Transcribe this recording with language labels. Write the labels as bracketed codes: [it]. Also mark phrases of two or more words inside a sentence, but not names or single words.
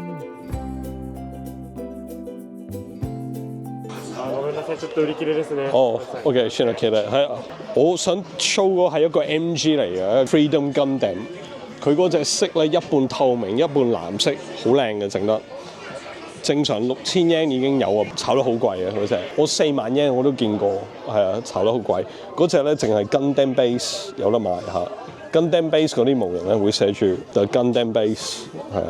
[ja] ごめんなさい、ちょっと売り切れですね。 [yue] 哦，OK，算啦，其實係我想 show 個係一個 MG 嚟嘅 Freedom Gundam，佢嗰隻色咧一半透明一半藍色，好靚嘅整得。正常6000 yen 已經有啊，炒得好貴嘅嗰隻。我4萬 yen 我都見過，係啊，炒得好貴。嗰隻咧淨係 Gundam Base 有得賣嚇。Gundam Base 嗰啲模型咧會寫住 The Gundam Base 係啊。